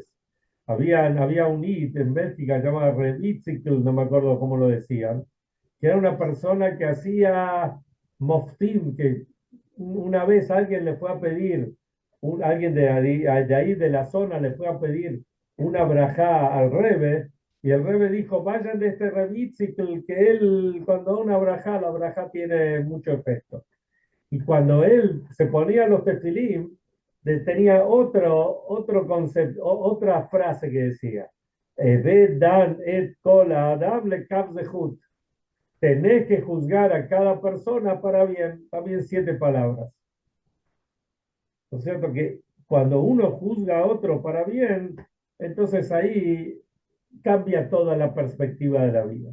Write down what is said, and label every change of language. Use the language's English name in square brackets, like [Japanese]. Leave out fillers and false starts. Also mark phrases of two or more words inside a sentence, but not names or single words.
[Spanish] Había un IT en Bélgica llamado Revitzicl, no me acuerdo cómo lo decían, que era una persona que hacía moftim, que una vez alguien le fue a pedir, alguien de ahí de la zona le fue a pedir una brajá al Rebe, y el Rebe dijo, vayan de este Revitzicl, que él cuando da una brajá, la brajá tiene mucho efecto. Y cuando él se ponía los tefilim, tenía otro concepto, otra frase que decía, [Hebrew] ודן את כל אדם לזכות. [Spanish] Tenés que juzgar a cada persona para bien, también 7 palabras. ¿No es cierto? Que cuando uno juzga a otro para bien, entonces ahí cambia toda la perspectiva de la vida.